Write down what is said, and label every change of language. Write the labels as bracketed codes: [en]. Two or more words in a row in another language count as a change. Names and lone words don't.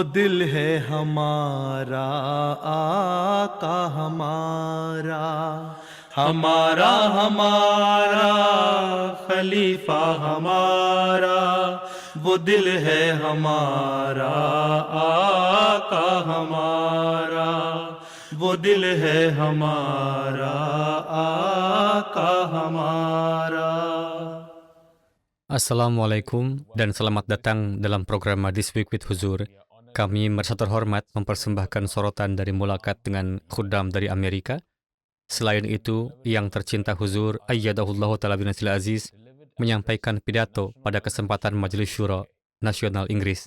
[ur] دل ہے ہمارا، آقا ہمارا، ہمارا ہمارا خلیفہ ہمارا، وہ دل ہے ہمارا، آقا ہمارا، وہ دل ہے ہمارا، آقا ہمارا. [id] Assalamualaikum dan selamat datang dalam program This Week with Huzur. Kami merasa terhormat mempersembahkan sorotan dari Mulakat dengan khuddam dari Amerika. Selain itu, yang tercinta Huzur, [ar] أيده الله تعالى بنصره العزيز, [id] menyampaikan pidato pada kesempatan Majelis Syura Nasional Inggris.